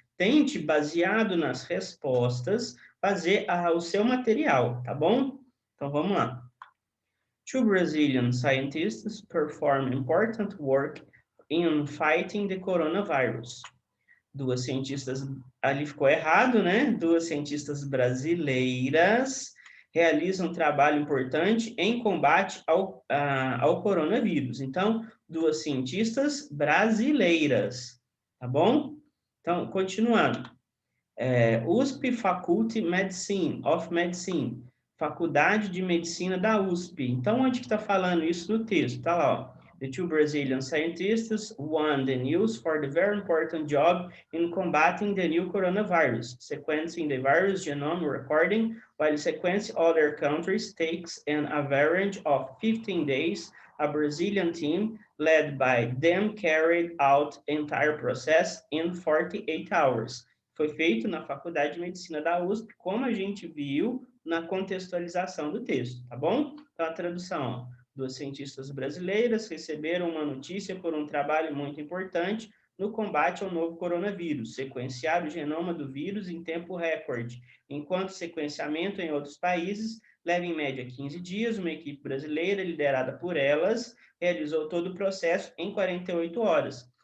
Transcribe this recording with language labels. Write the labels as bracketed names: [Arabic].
[Portuguese] Tente, baseado nas respostas, fazer o seu material, tá bom? Então, vamos lá. [English] Two Brazilian scientists perform important work in fighting the coronavirus. [Portuguese] Duas cientistas, ali ficou errado, né? Duas cientistas brasileiras realizam um trabalho importante em combate ao coronavírus. Então, duas cientistas brasileiras, tá bom? Então, continuando. [English] USP Faculty of Medicine [Portuguese] Faculdade de Medicina da USP. Então, onde que está falando isso no texto? Está lá, ó. [English] The two Brazilian scientists won the news for the very important job in combating the new coronavirus, sequencing the virus genome recording, while sequencing other countries takes an average of 15 days. A Brazilian team led by them carried out entire process in 48 hours. [Portuguese] Foi feito na Faculdade de Medicina da USP, como a gente viu na contextualização do texto, tá bom? Então, a tradução, ó. Duas cientistas brasileiras receberam uma notícia por um trabalho muito importante no combate ao novo coronavírus, sequenciar o genoma do vírus em tempo recorde, enquanto sequenciamento em outros países leva em média 15 dias, uma equipe brasileira, liderada por elas, realizou todo o processo em 48 horas.